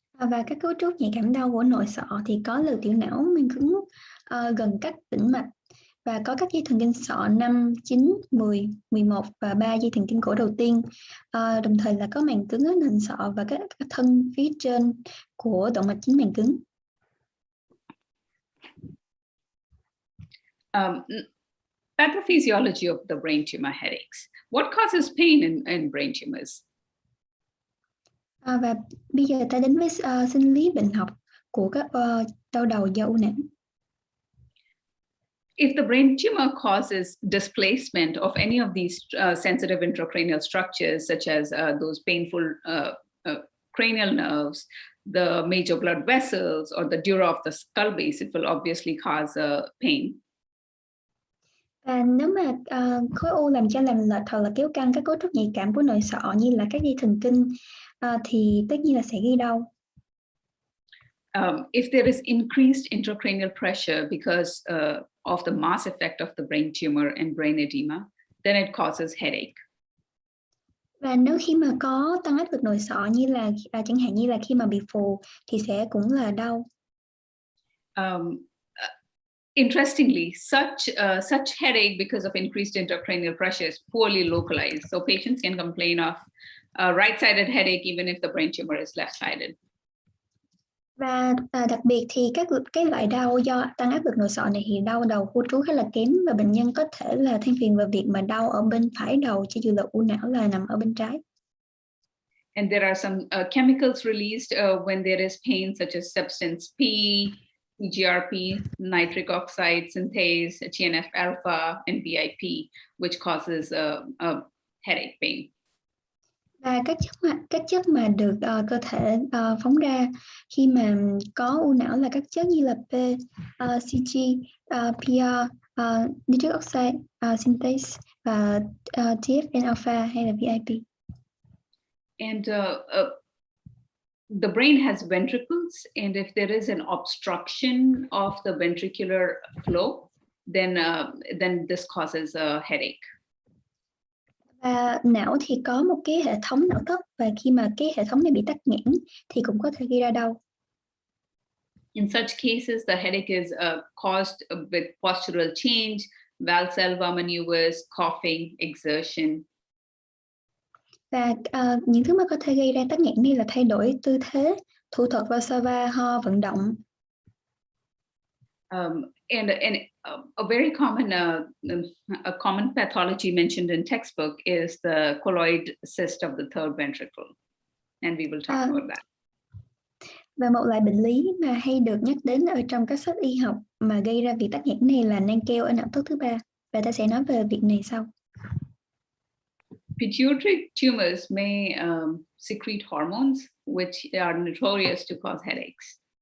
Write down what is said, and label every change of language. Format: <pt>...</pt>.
<vi>Và các cấu trúc nhạy cảm đau của nội sọ thì có lều tiểu não màng cứng gần các tĩnh mạch, và có các dây thần kinh sọ 5, 9, 10, 11 và 3 dây thần kinh cổ đầu tiên. Đồng thời là có màng cứng ở nền sọ và các thân phía trên của động mạch chính màng cứng.</vi> <en>Pathophysiology of the brain tumor headaches. What causes pain in brain tumors?</en> <vi>Và bây giờ ta đến với sinh lý bệnh học của các đau đầu do u não.</vi> <en>If the brain tumor causes displacement of any of these sensitive intracranial structures, such as those painful cranial nerves, the major blood vessels, or the dura of the skull base, it will obviously cause pain.</en> <vi>Và nếu mà khối u làm cho lệch hoặc là kéo căng các cấu trúc nhạy cảm của nội sọ như là các dây thần kinh thì tất nhiên là sẽ gây đau.</vi> <en>If there is increased intracranial pressure because of the mass effect of the brain tumor and brain edema, then it causes headache.</en> <vi>Và nếu khi mà có tăng áp lực nội sọ như là chẳng hạn như là khi mà bị phù thì sẽ cũng là đau.</vi> <en>Interestingly, such headache because of increased intracranial pressure is poorly localized. So patients can complain of right-sided headache even if the brain tumor is left-sided.</en> <vi>Và đặc biệt thì cái loại đau do tăng áp lực nội sọ này thì đau đầu khu trú khá là kém, và bệnh nhân có thể là than phiền về việc mà đau ở bên phải đầu cho dù là u não là nằm ở bên trái.</vi> <en>And there are some chemicals released when there is pain, such as substance P, CGRP, nitric oxide synthase, TNF alpha, and BIP, which causes a headache pain.</en> <vi>Và các chất mà được cơ thể phóng ra khi mà có u não là các chất như là P, CG, PR, nitric oxide synthase và TNF alpha hay là VIP.</vi> <en>And the brain has ventricles, and if there is an obstruction of the ventricular flow, then this causes a headache.</en> <vi>Và não thì có một cái hệ thống não thất, và khi mà cái hệ thống này bị tắc nghẽn thì cũng có thể gây ra đau.</vi> <en>In such cases, the headache is caused with postural change, Valsalva maneuvers, coughing, exertion.</en> <vi>Và những thứ mà có thể gây ra tắc nghẽn này là thay đổi tư thế, thủ thuật Valsalva, ho, vận động.</vi> <en>And a very common a common pathology mentioned in textbook is the colloid cyst of the third ventricle, and we will talk about that.</en> <vi>Và một loại bệnh lý mà hay được nhắc đến ở trong các sách y học mà gây ra việc tắc nghẽn này là nang keo ở não thất thứ ba, và ta sẽ nói về việc này sau.</vi> <en>Pituitary tumors may secrete hormones which are notorious to cause headaches.</en>